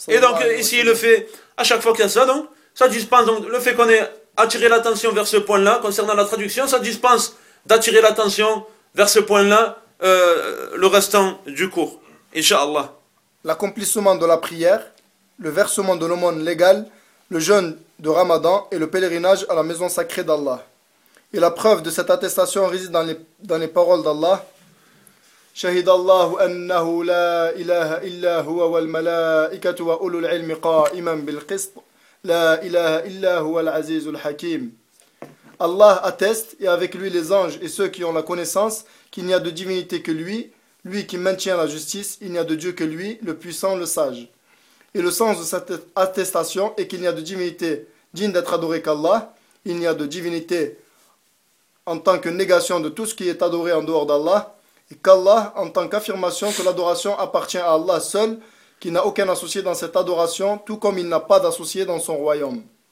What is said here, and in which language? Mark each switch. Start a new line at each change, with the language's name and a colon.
French: Et donc ici il le fait, à chaque fois qu'il y a ça, donc, ça dispense, donc, le fait qu'on ait attiré l'attention vers ce point-là, concernant la traduction, ça dispense d'attirer l'attention vers ce point-là, le restant du cours, Inch'Allah. L'accomplissement de la prière, le versement de l'aumône légale, le jeûne de Ramadan et le pèlerinage à la maison sacrée d'Allah. Et la preuve de cette attestation réside dans les paroles d'Allah.
Arabic: شهد الله أنه لا إله إلا هو والملائكة وأولو العلم قائما بالقسط لا إله إلا هو العزيز الحكيم.
French: Allah atteste, et avec lui les anges et ceux qui ont la connaissance, qu'il n'y a de divinité que lui, lui qui maintient la justice, il n'y a de Dieu que lui, le puissant, le sage. Et le sens de cette attestation est qu'il n'y a de divinité digne d'être adorée qu'Allah, il n'y a de divinité en tant que négation de tout ce qui est adoré en dehors d'Allah, et qu'Allah, en tant qu'affirmation que l'adoration appartient à Allah seul, qui n'a aucun associé dans cette adoration, tout comme il n'a pas d'associé dans son royaume.